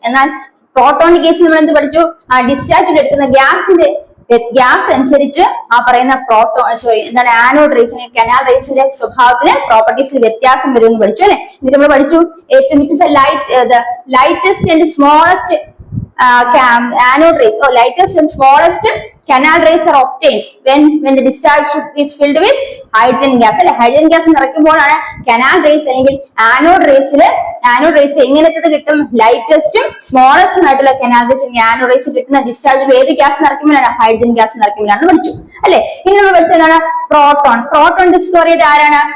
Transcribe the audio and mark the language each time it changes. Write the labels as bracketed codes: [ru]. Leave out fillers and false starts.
[ml] എന്നാൽ പ്രോട്ടോണിന്റെ കേസിൽ നമ്മൾ എന്ത് പഠിച്ചു? ഡിസ്ചാർജിൽ എടുക്കുന്ന ഗ്യാസ് അനുസരിച്ച് പറയുന്ന ആനോഡ് റേസിന് കനാൽ റേസിന്റെ സ്വഭാവത്തിന് പ്രോപ്പർട്ടീസിൽ വ്യത്യാസം വരും എന്ന് പഠിച്ചു അല്ലെ? എന്നിട്ട് നമ്മൾ പഠിച്ചു ഏറ്റവും [en] Lightest and smallest anode rays lightest and smallest canal rays are obtained when the discharge tube is filled with hydrogen gas. [ml] അല്ലെ ഹൈഡ്രജൻ ഗ്യാസ് നിറയ്ക്കുമ്പോഴാണ് canal rays അല്ലെങ്കിൽ anode rays എങ്ങനത്തെ കിട്ടും? ലൈറ്റസ്റ്റും സ്മോളസ്റ്റും ആയിട്ടുള്ള canal rays അല്ലെങ്കിൽ anode rays കിട്ടുന്ന discharge ഏത് gas നിറയ്ക്കുമ്പോഴാണ്? Hydrogen gas നിറയ്ക്കുമ്പോഴാണ് പഠിച്ചു അല്ലെ. ഇനി നമ്മൾ പഠിച്ചതാണ് പ്രോട്ടോൺ ഡിസ്കവർ ചെയ്ത് ആരാണ്?